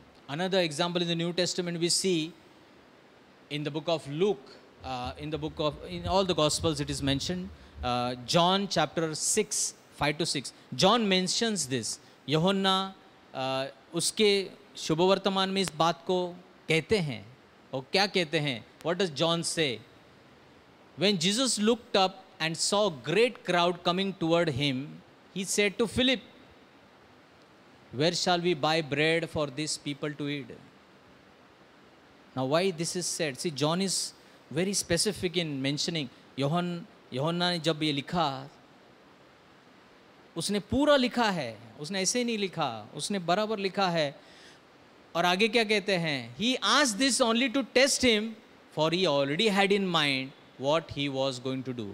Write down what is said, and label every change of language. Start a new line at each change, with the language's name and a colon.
English: Another example in the new testament we see in the book of Luke, in all the gospels it is mentioned. John chapter 6, 5-6. John mentions this.
Hindi: यूहन्ना उसके शुभवर्तमान में इस बात को कहते हैं. और क्या कहते हैं?
English: What does John say? When Jesus looked up and saw a great crowd coming toward him, he said to Philip, "Where shall we buy bread for these people to eat?" Now, why this is said? See, John is very specific in mentioning.
Hindi: यूहन्ना ने जब ये लिखा, उसने पूरा लिखा है, उसने ऐसे ही नहीं लिखा, उसने बराबर लिखा है. और आगे क्या कहते हैं?
English: He asked this only to test him, for he already had in mind what he was going to do.